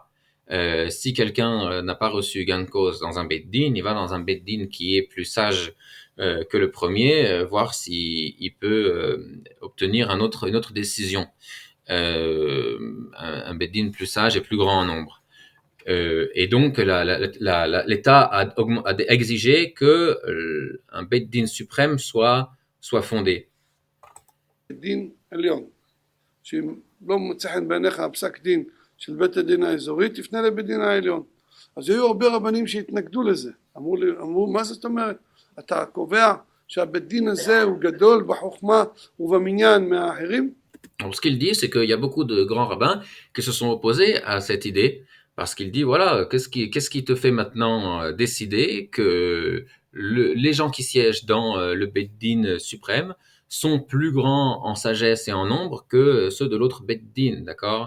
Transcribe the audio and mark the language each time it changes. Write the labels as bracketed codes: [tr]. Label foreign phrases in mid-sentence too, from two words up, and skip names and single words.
[fr] Si quelqu'un n'a pas reçu gain de cause dans un [he] בית דין, [fr] il va dans un [he] בית דין [fr] qui est plus sage que le premier, voir s'il peut obtenir une autre décision, un [he] בית דין [fr] plus sage et plus grand en nombre. Et donc l'État a exigé que un [he] בית דין [fr] suprême soit fondé. [he] דין עליון, שאם לא מוצא חן בעיניך הפסק דין של בית הדין האזורי, תפנה לבית דין העליון. אז היו הרבה רבנים שהתנגדו לזה, אמרו מה זאת אומרת? אתה קובע שהבית דין הזה הוא גדול בחוכמה ובמניין מהאחרים? [fr] Alors, ce qu'il dit, c'est qu'il y a beaucoup de grands rabbins qui se sont opposés à cette idée, parce qu'il dit, voilà, qu'est-ce qui te fait maintenant décider que les gens qui siègent dans le [he] בית דין [fr] suprême sont plus grands en sagesse et en nombre que ceux de l'autre [he] בית דין, [fr] d'accord?